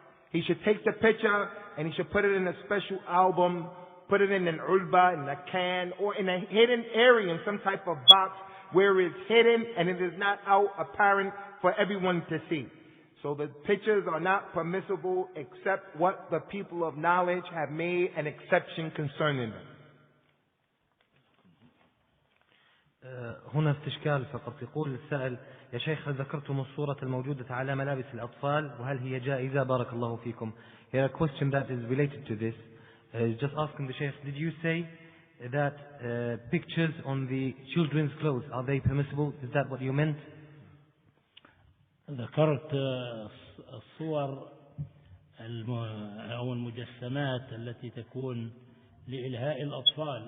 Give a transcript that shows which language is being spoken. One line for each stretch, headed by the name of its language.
English: He should take the picture and he should put it in a special album, put it in an ulba, in a can, or in a hidden area, in some type of box where it's hidden and it is not out apparent for everyone to see. So the pictures are not permissible except what the people of knowledge have made an exception concerning them.
Arabic: هنا استشكال فقط. يقول السائل: يا شيخ، هل ذكرتم الصورة الموجودة على ملابس الأطفال وهل هي جائزة؟ بارك الله فيكم.
English: Here a question that is related to this is just asking the Sheikh, did you say that pictures on the children's clothes, are they permissible? Is that what you meant?
Arabic: ذكرت الصور أو المجسمات التي تكون لإلهاء الأطفال.